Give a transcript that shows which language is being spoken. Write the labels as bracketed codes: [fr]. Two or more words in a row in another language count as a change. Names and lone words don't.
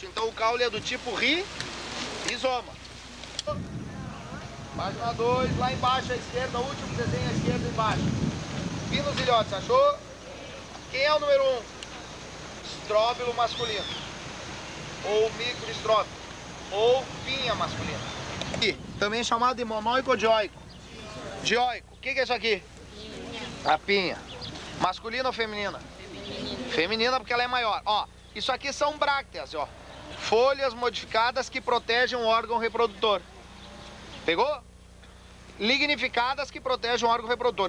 [pt] Então o caule é do tipo rizoma. Página 2, lá embaixo à esquerda, o último desenho à esquerda embaixo. Pinos ilhotes, achou? Quem é o número 1? Estróbilo masculino. Ou microestróbilo. Ou pinha masculina. E também chamado de monóico dioico. Dioico, o que é isso aqui? A pinha. Masculina ou feminina? Feminina porque ela é maior. Ó, isso aqui são brácteas, ó. Folhas modificadas que protegem o órgão reprodutor. Pegou? Lignificadas que protegem o órgão reprodutor.